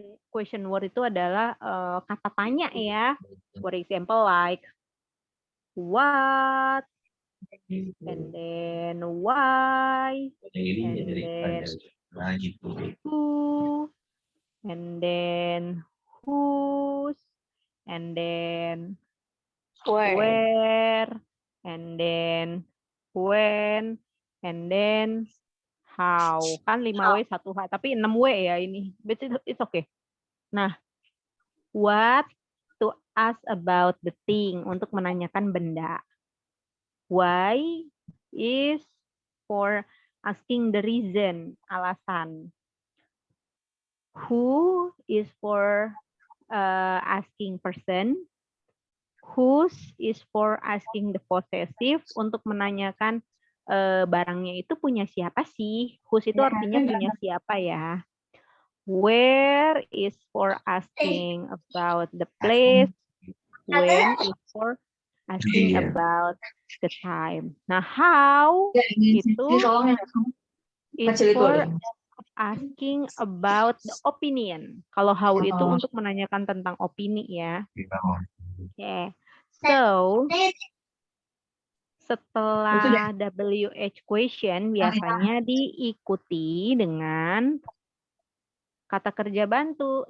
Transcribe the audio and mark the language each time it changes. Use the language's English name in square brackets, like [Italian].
[Indonesian] Question word itu adalah kata tanya ya. [English] For example, like what, and then why, and then who, and then whose, and then where, and then when, and then how. [Indonesian] Kan 5W 1H, tapi 6W ya ini. [English] But it's okay. Nah, what, to ask about the thing, [Indonesian] untuk menanyakan benda. [English] Why is for asking the reason, alasan. Who is for asking person. Whose is for asking the possessive, [Indonesian] untuk menanyakan barangnya itu punya siapa sih. Whose itu artinya punya siapa ya. [English] Where is for asking about the place. When is for asking about the time. Nah, how itu is for asking about the opinion. [Indonesian] Kalau how itu untuk menanyakan tentang opini ya. Oke. So, setelah WH question biasanya diikuti dengan kata kerja bantu.